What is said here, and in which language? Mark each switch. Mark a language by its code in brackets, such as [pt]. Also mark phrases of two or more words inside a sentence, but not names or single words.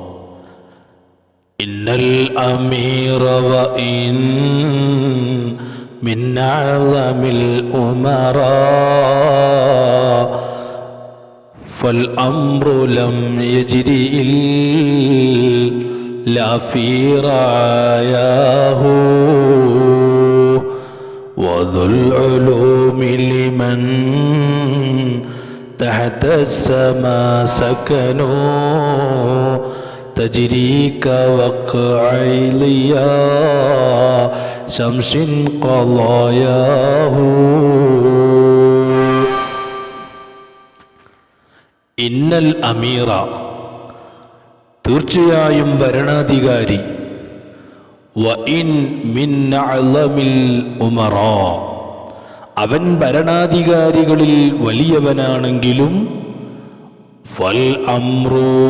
[ar] إن الأمير وإن من أعظم الأمرا فالأمر لم يجر إلا في رعاياه وذو العلوم لمن تحت السماء سكنوا تجري كوقع ضياء شمس قضاياه. إن الأمير, [ml] തീർച്ചയായും ഭരണാധികാരി, [ar] وإن من أعظم الأمرا, [ml] അവൻ ഭരണാധികാരികളിൽ വലിയവനാണെങ്കിലും, [ar] فالأمر,